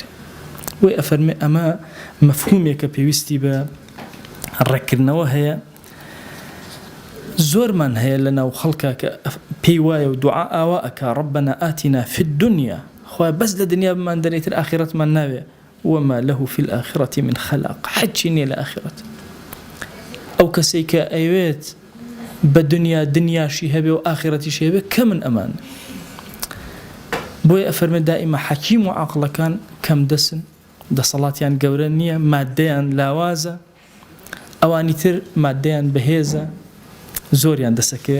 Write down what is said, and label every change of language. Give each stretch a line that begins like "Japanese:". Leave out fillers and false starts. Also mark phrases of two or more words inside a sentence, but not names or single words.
Central Kurdish: بۆی ئەفەرمێ ئەمە مەفهومێکە پێویستی بە ڕێکردنەوە هەیە. زۆرمان هەیە لەناو خەڵکا کە پێی وایە و دوعا ئاوا ئەکا
Arabic: ڕەبەنا ئاتینا فی الدنیا،
Central Kurdish: خوای بەس لە دنیا بمان دەنێتر ئاخرەتمان ناوێ،
Arabic: وما له في الآخرة من خلاق،
Central Kurdish: حەجی نییە لە ئاخرەت. ئەو کەسەی کە ئەوێت بە دنیا دنیاشی هەبێ و ئاخرەتیشی هەبێ کە من ئەمان. بۆیە ئەفەرمێ دائیمە حەکیم و عاقڵەکان کەم دەسن، دەسەڵاتیان گەورە نییە، مادەیان لاوازە، ئەوانی تر مادەیان بەهێزە، زۆریان دەسەکەوێ.